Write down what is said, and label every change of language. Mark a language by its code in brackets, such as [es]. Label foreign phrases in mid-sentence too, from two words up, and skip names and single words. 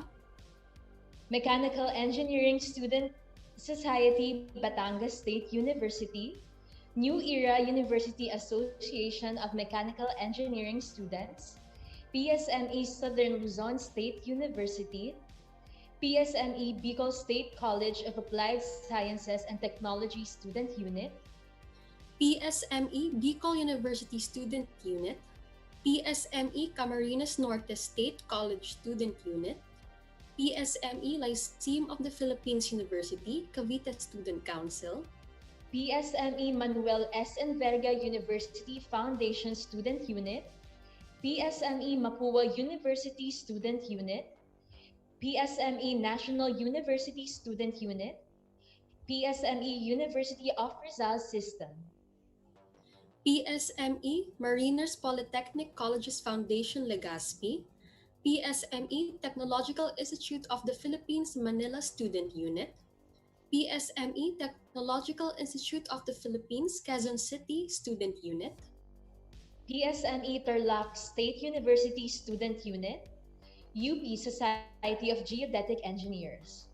[en] Mechanical Engineering Student Society Batangas State University, New Era University Association of Mechanical Engineering Students, PSME Southern Luzon State University, PSME Bicol State College of Applied Sciences and Technology Student Unit, PSME Bicol University Student Unit, PSME Camarines Norte State College Student Unit, PSME Lyceum of the Philippines University Cavite Student Council, PSME Manuel S. Enverga University Foundation Student Unit, PSME Mapua University Student Unit, PSME National University Student Unit, PSME University of Rizal System, PSME Mariners Polytechnic Colleges Foundation Legazpi, PSME Technological Institute of the Philippines Manila Student Unit, PSME Technological Institute of the Philippines Quezon City Student Unit, PSME Tarlac State University Student Unit, UP Society of Geodetic Engineers.